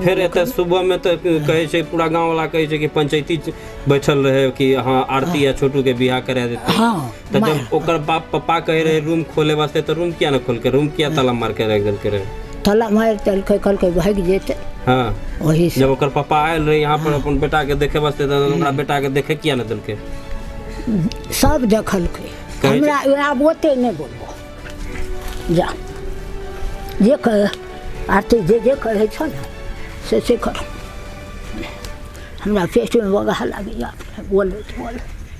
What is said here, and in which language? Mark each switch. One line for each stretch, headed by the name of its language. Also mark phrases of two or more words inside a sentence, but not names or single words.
Maithili: फिर एत सुबह में तो कहे छे, पूरा गांव वाला कहे छे कि पंचायती बैठल रहे कि हाँ आरती या छोटू के बियाह करा देते। हाँ, तो जब ओकर बाप पापा कहे रहे रूम खोले वास्ते, तो रूम किया न खोल के, रूम किया ताला मार के रख देलके रहे? ताला मार देलकै, कहलकै भाग जेते। हाँ, वही से जब ओकर पापा आयल रहे यहाँ पर अपन बेटा के देखे वास्ते, तो ओकरा बेटा के देखे किया न देलके? सब देखलकै। हमरा आब ओते नहीं बोलबो, जा जे कहे आरती जे कहे छ ना से कर। हमरा पेट में बगा लगे बोले।